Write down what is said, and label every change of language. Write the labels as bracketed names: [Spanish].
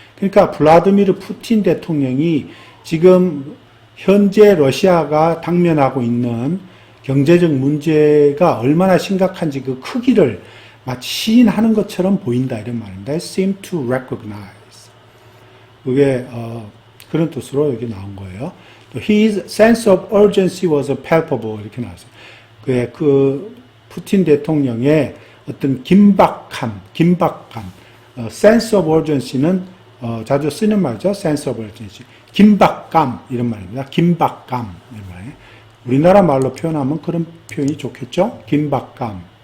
[Korean] 그러니까 블라디미르 푸틴 대통령이 지금 현재 러시아가 당면하고 있는 경제적 문제가 얼마나 심각한지 그 크기를 마치 시인하는 것처럼 보인다 이런 말입니다. [English] seem to recognize. [Korean] 그게 그런 뜻으로 여기 나온 거예요. [English] His sense of urgency was palpable [Korean] 이렇게 나왔어요. 그 푸틴 대통령의 어떤 긴박감, [English] sense of urgency [Korean] 는 자주 쓰는 말이죠. [English] sense of urgency. [Korean] 긴박감 이런 말입니다. 긴박감 이런 말이에요. 우리나라 말로 표현하면 그런 표현이 좋겠죠. 긴박감.